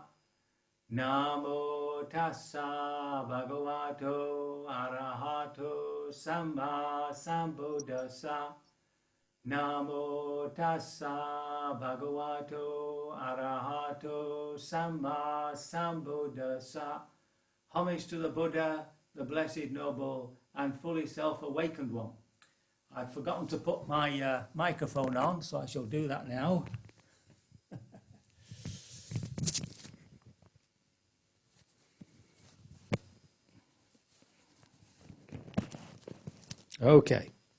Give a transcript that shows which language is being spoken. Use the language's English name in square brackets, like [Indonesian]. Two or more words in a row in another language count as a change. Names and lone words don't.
[Pali] Namo tassa bhagavato arahato samba sambuddhassa. Namo tassa bhagavato arahato samba sambuddhassa. [English] Homage to the Buddha, the Blessed Noble and fully self-awakened one. I've forgotten to put my microphone on, so I shall do that now. Okay.